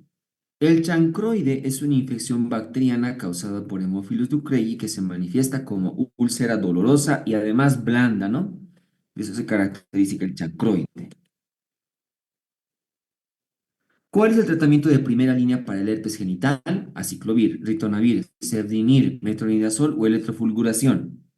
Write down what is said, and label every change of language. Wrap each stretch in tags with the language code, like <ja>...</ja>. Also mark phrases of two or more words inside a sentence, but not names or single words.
<es>El chancroide es una infección bacteriana causada por Haemophilus ducrei que se manifiesta como úlcera dolorosa y además blanda, ¿no? Eso se caracteriza el chancroide. ¿Cuál es el tratamiento de primera línea para el herpes genital? Aciclovir, ritonavir, cerdinir, metronidazol o electrofulguración.</es>